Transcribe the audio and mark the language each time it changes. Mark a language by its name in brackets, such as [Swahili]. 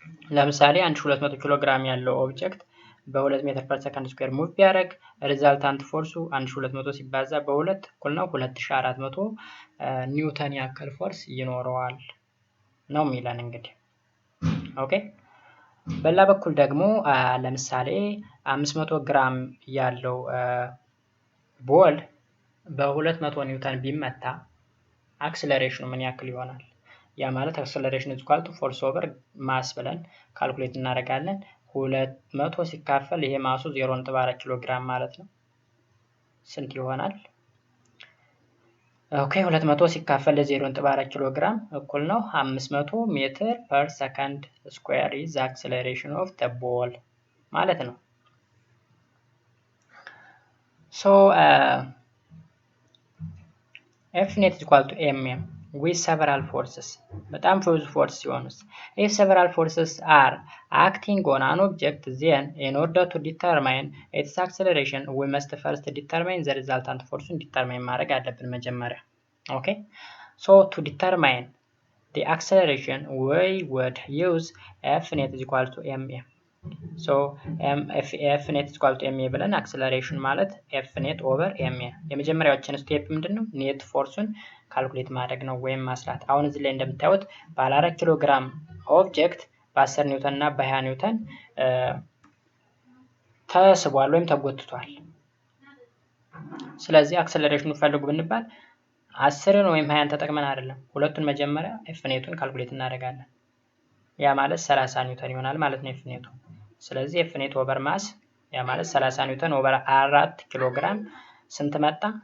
[Amharic] ለምሳሌ 1200 ኪሎ ግራም ያለው ኦብጀክት በ2 ሜትር ፐር ሰከንድ ስኩዌር ሙቭ ቢያደርግ ሪዛልታንት ፎርሱ 1200 ሲባዛ በ2 እኩል ነው 2400 ኒውተን ያክል ፎርስ ይኖረዋል ነው የሚለን እንግዲህ። ኦኬ በሌላ በኩል ደግሞ ለምሳሌ 500 ግራም ያለው ቦል በ200 ኒውተን ቢመታ አክሰለሬሽኑ ምን ያክል ይሆናል? ያ ማለት [English] አክሰለሬሽን ኢዝ ኢኳል ቱ ፎርስ ኦቨር ማስ [Amharic] ብለን ካልኩሌት እናደርጋለን። 200 ሲካፈል ይሄ ማሱ 0.4 ኪሎ ግራም ማለት ነው። ስንት ይሆናል? ኦኬ 200 ሲካፈል ለ0.4 ኪሎ ግራም እኩል ነው 500 ሜትር ፐር ሰከንድ ስኩዌር [English] ኢዝ አክሰለሬሽን ኦፍ ዘ ቦል [Amharic] ማለት ነው። ሶ [English] ኤፍ ኔት ኢዝ ኢኳል ቱ ኤም ኤም with several forces [Amharic] በጣም ብዙ ፎርስ ሲሆንስ [English] if several forces are acting on an object then in order to determine its acceleration we must first determine the resultant force determine [Amharic] ማድረግ አለብን መጀመሪያ። [English] ኦኬ so to determine the acceleration we would use f net is equal to ma. so f net is equal to ma ብለን acceleration ማለት f net over ma [Amharic] የመጀመሪያዎችን ስቴፕ ምንድነው? ኔት ፎርሱን ካልኩሌት ማድረግ ነው ወይም ማስላት። አሁን እዚህ ላይ እንደምታዩት ባለ 4 ኪሎ ግራም ኦብጀክት በ10 ኒውተን እና በ20 ኒውተን ተስቧል ወይም ተጎትቷል። ስለዚህ አክሰለሬሽኑ ፈልጉ ብንባል 10ን ወይም 20ን ተጠቅመን አይደለም፣ ሁለቱን መጀመሪያ ኤፍኔቱን ካልኩሌት እናደርጋለን። ያ ማለት 30 ኒውተን ይሆናል ማለት ነው ኤፍኔቱ። ስለዚህ ኤፍኔት ኦቨር ማስ ያ ማለት 30 ኒውተን ኦቨር 4 ኪሎ ግራም ስንት መጣ?